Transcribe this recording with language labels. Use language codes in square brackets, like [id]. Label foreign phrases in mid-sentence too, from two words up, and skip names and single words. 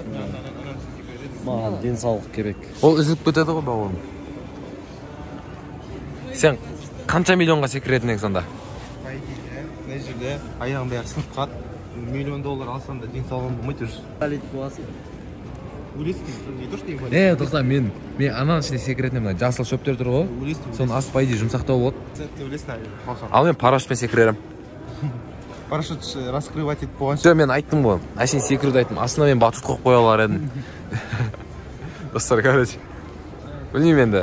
[kk] Маған денсаулық керек. Ол үзіліп кетеді ғой бауырым. Сен қанша миллионға секіретін ең сонда? Мына жерде аяғым бәрі сынып қалады. $1 миллион алсам да денсаулығым болмайды уже. Инвалид боласың. Өлесің, [ru] не то что инвалид. [kk] Тоқта, мен ананың ішінде секіретінем, мына жасыл шөптер тұр ғой. Соны асып пайды жұмсақтау болады. Ал мен парашютпен секірерім. Парашют раскрывать етіп болған. Жоқ, мен айттым ғой. Әшейін секіруді айттым. Астына мен батут қойып қоя алар едім. Достар, короче. Білмеймін енді.